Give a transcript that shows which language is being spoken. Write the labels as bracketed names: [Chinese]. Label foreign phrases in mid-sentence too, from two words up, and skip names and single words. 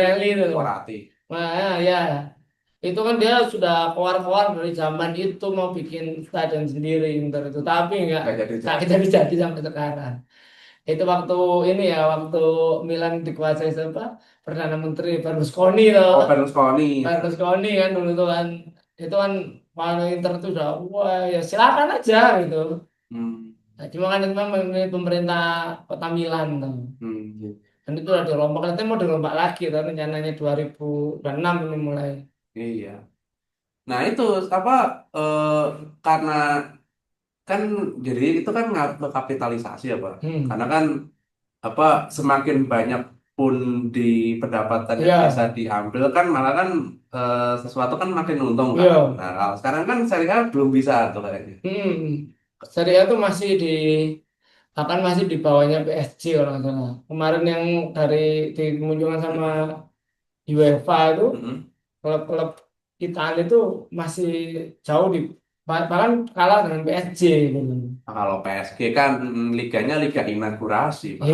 [Indonesian] Pirelli itu. Morati. Nah, ya. Itu kan dia sudah keluar-keluar dari zaman itu mau bikin stadion sendiri Inter itu. Tapi Nggak jadi nggak jadi. jadi sampai sekarang. Itu waktu ini ya, waktu Milan dikuasai siapa? Perdana Menteri Berlusconi toh. Oh, Berlusconi. Berlusconi kan dulu tuh kan. Itu kan kalau Inter itu udah wah ya silakan aja gitu. Hmm. Nah, cuma kan itu memang pemerintah kota Milan tuh. Hmm. Dan itu udah dirombak, nanti mau dirombak lagi tuh rencananya 2006 ini mulai. Iya. Nah, itu apa eh, karena kan jadi itu kan ngaruh ke kapitalisasi ya, Pak. Karena Hmm. kan apa semakin banyak pun di pendapatan yang bisa Iya, diambil kan malah kan sesuatu kan makin untung kan. iya. Nah, kalau sekarang kan Serie A belum bisa tuh kayaknya. Hmm. Serie A tuh masih di akan masih di bawahnya PSG kalau nggak salah. Kemarin yang dari dimunculkan sama UEFA itu Mm-mm. klub-klub Italia itu masih jauh di bahkan kalah dengan PSG gitu. Nah, kalau PSG kan liganya liga inaugurasi, Pak.